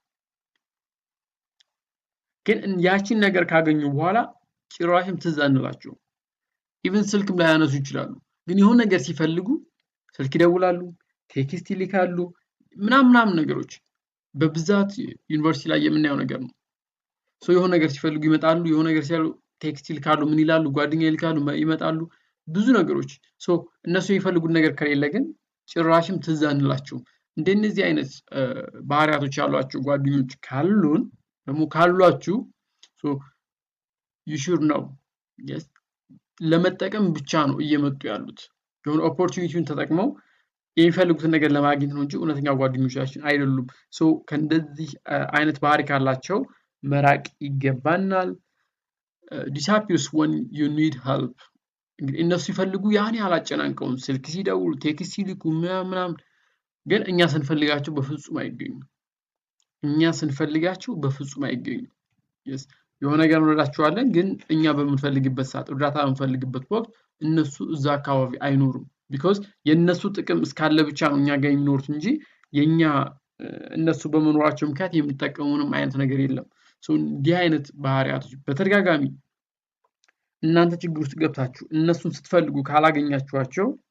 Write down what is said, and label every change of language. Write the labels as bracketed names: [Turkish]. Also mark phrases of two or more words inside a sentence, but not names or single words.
[Amharic] ግን ያቺን ነገር ካገኙ በኋላ ጭራሽም ትዝ አንላቸው ኢቭን ስልክም ላይ ያነሱ ይችላሉ ግን የሆነ ነገር ሲፈልጉ ስልክ ይደውላሉ ቴክስት ይልካሉ ምናምን ነገሮች በብዛት ዩኒቨርሲቲ ላይ የምናየው ነገር ነው ሶ የሆነ ነገር ሲፈልጉ ይመጣሉ የሆነ ነገር ሲያሉ ቴክስት ይልካሉ ምን ይላሉ ጓደኛ ይልካሉ ይመጣሉ ብዙ ነገሮች ሶ እነሱ የሚፈልጉት ነገር ከሌለ ግን ጭራሽም ትዝ አንላቸው እንደነዚህ አይነት ባህሪያቶች ያሏቸው ጓደኞች ካሉን ደግሞ ካሏችሁ ሶ [English] you should know yes [Amharic] ለመጠቀም ብቻ ነው እየመጡ ያሉት የሆነ ኦፖርቹኒቲውን ተጠቅመው የሚፈልጉት ነገር ለማግኘት ነው እንጂ እውነተኛ ጓደኞቻችን አይደሉም ሶ ከእንደዚህ አይነት ባህሪ ካላቸው መራቅ ይገባናል [English] disappears when you need help [Amharic] እነሱ ይፈልጉ ያኔ አላጨናንቀውም ስልክ ሲደውሉ ቴክስት ሲልኩ ምናምን ግን እኛ ስንፈልጋቸው በፍጹም አይገኙ እኛ ስንፈልጋቸው በፍጹም አይገኙ yes የሆነ ነገር እንረዳቸዋለን ግን እኛ በመፈልግበት ሰዓት እርዳታ በመፈልግበት ወቅት እነሱ እዛ አካባቢ አይኖሩም because የነሱ ጥቅም እስካለ ብቻ ነው እኛ ጋር የሚኖሩት እንጂ የኛ እነሱ በመኖራቸው ምክንያት የሚጠቀሙንም አይነት ነገር የለም ሶ እንዲህ አይነት ባህሪያቶች በተደጋጋሚ እናንተ ችግር ውስጥ ገብታችሁ እነሱን ስትፈልጉ ካላገኛችኋቸው